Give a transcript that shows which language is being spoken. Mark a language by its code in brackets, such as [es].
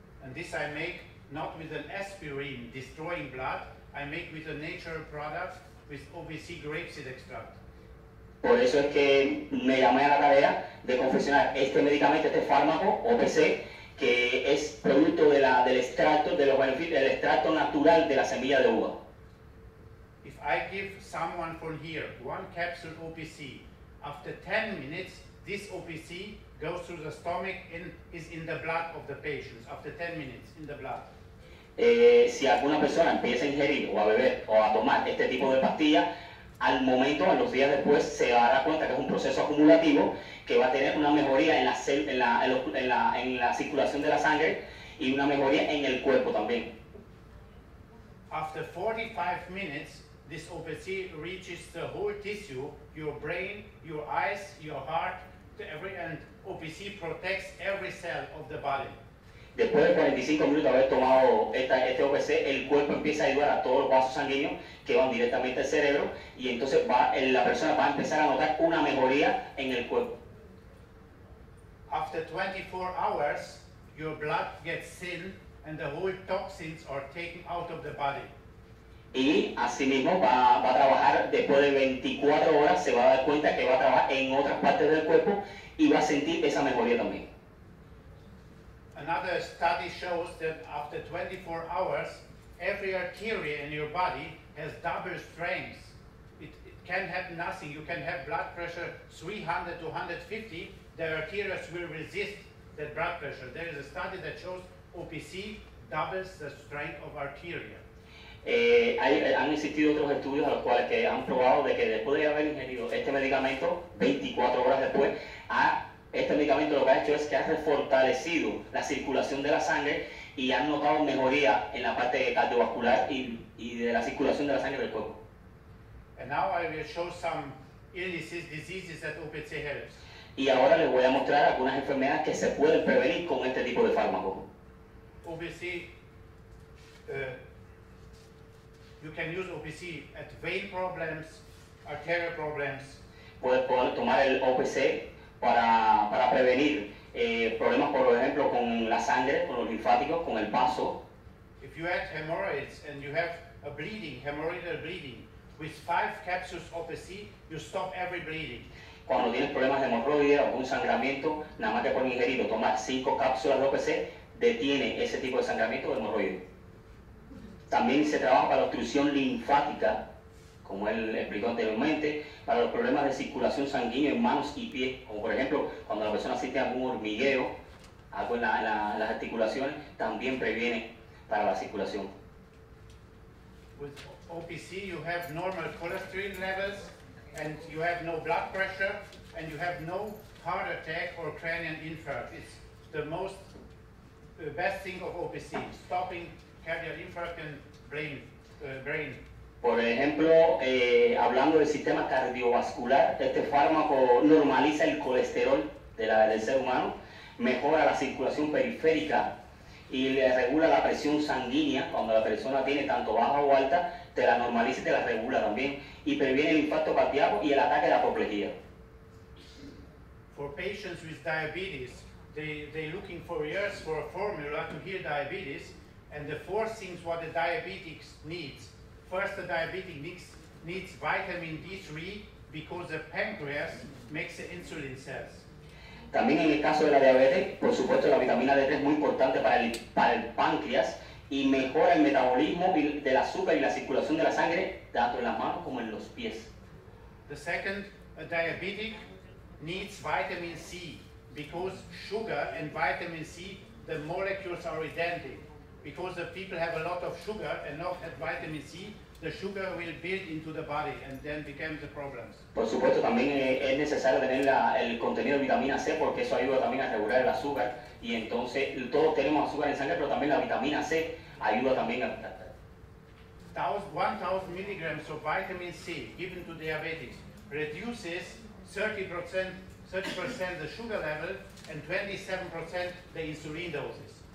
[en] And this I make not with an aspirin destroying blood, I make with a natural product with OPC grapeseed extract. [es] Por eso es que me llamé a la tarea de confeccionar este medicamento, este fármaco OPC, que es producto del extracto, de los beneficios, del extracto natural de la semilla de uva. [en] If I give someone from here 1 capsule OPC, after 10 minutes, this OPC goes through the stomach and is in the blood of the patients. After 10 minutes, in the blood. [es] Si alguna persona empieza a ingerir o a beber o a tomar este tipo de pastillas, al momento, a los días después, se dará cuenta que es un proceso acumulativo que va a tener una mejoría en la circulación de la sangre y una mejoría en el cuerpo también. [en] After 45 minutes, this OPC reaches the whole tissue, your brain, your eyes, your heart, and OPC protects every cell of the body. [es] Después de 45 minutos de haber tomado este OPC, el cuerpo empieza a ayudar a todos los vasos sanguíneos que van directamente al cerebro y entonces la persona va a empezar a notar una mejoría en el cuerpo. [en] After 24 hours, your blood gets thin and the whole toxins are taken out of the body. [es] Y asimismo va a trabajar después de 24 horas, se va a dar cuenta que va a trabajar en otras partes del cuerpo y va a sentir esa mejoría también. [en] Another study shows that after 24 hours, every artery in your body has double strength. It can have nothing. You can have blood pressure 300 to 150. The arteries will resist that blood pressure. There is a study that shows OPC doubles the strength of arteria. [es] Han existido otros estudios a los cuales que han probado de que después de haber ingerido este medicamento, 24 horas después, este medicamento lo que ha hecho es que ha refortalecido la circulación de la sangre y han notado mejoría en la parte cardiovascular y de la circulación de la sangre del cuerpo. [en] And now I will show some diseases that OPC helps. [es] Y ahora les voy a mostrar algunas enfermedades que se pueden prevenir con este tipo de fármaco. [en] OPC, you can use OPC at vein problems, arterial problems. [es] Puedes tomar el OPC para prevenir problemas, por ejemplo, con la sangre, con los linfáticos, con el vaso. [en] If you had hemorrhoids and you have a bleeding, hemorrhoidal bleeding, with 5 capsules OPC, you stop every bleeding. [es] Cuando tienes problemas de hemorroides o algún sangramiento, nada más que por ingerir o tomar 5 cápsulas de OPC, detiene ese tipo de sangramiento o hemorroide. También se trabaja para la obstrucción linfática, como él explicó anteriormente, para los problemas de circulación sanguínea en manos y pies, como por ejemplo cuando la persona siente algún hormigueo, algo en las articulaciones, también previene para la circulación. [en] With OPC you have normal cholesterol levels and you have no blood pressure and you have no heart attack or cranial infarct. It's the best thing of OPC, stopping cardiac infarct and brain. [es] Por ejemplo, hablando del sistema cardiovascular, este fármaco normaliza el colesterol del ser humano, mejora la circulación periférica y le regula la presión sanguínea. Cuando la persona tiene tanto baja o alta, te la normaliza y te la regula también, y previene el infarto cardíaco y el ataque de la apoplejía. [en] For patients with diabetes, they're looking for years for a formula to heal diabetes, and the 4 things what the diabetic needs. First, the diabetic needs vitamin D3 because the pancreas makes the insulin cells. [es] También en el caso de la diabetes, por supuesto, la vitamina D3 es muy importante para el páncreas y mejora el metabolismo del azúcar y la circulación de la sangre, tanto en las manos como en los pies. [en] The second, a diabetic needs vitamin C because sugar and vitamin C, the molecules are identical. Because the people have a lot of sugar and not have vitamin C, the sugar will build into the body and then becomes the problems. [es] Por supuesto, también es necesario tener el contenido de vitamina C, porque eso ayuda también a regular el azúcar, y entonces todos tenemos azúcar en sangre, pero también la vitamina C ayuda también a... [en] 1,000 milligrams of vitamin C given to diabetics reduces 30% the sugar level and 27% the insulin doses.